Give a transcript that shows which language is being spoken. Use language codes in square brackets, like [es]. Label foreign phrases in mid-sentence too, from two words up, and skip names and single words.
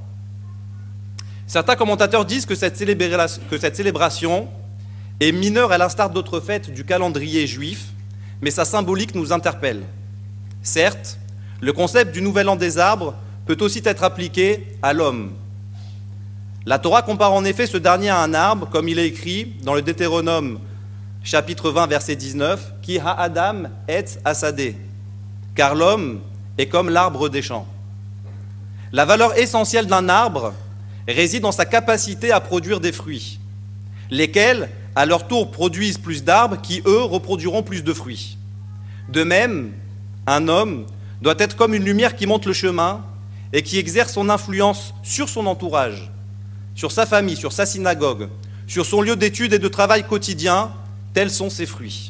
[fr] Certains commentateurs disent que cette célébration est mineure à l'instar d'autres fêtes du calendrier juif, mais sa symbolique nous interpelle. Certes, le concept du nouvel an des arbres peut aussi être appliqué à l'homme. La Torah compare en effet ce dernier à un arbre, comme il est écrit dans le Deutéronome, chapitre 20, verset 19, « [he] כי האדם עץ השדה [fr] » car l'homme est comme l'arbre des champs. La valeur essentielle d'un arbre réside dans sa capacité à produire des fruits, lesquels, à leur tour, produisent plus d'arbres qui, eux, reproduiront plus de fruits. De même, un homme doit être comme une lumière qui montre le chemin et qui exerce son influence sur son entourage, sur sa famille, sur sa synagogue, sur son lieu d'études et de travail quotidien, tels sont ses fruits.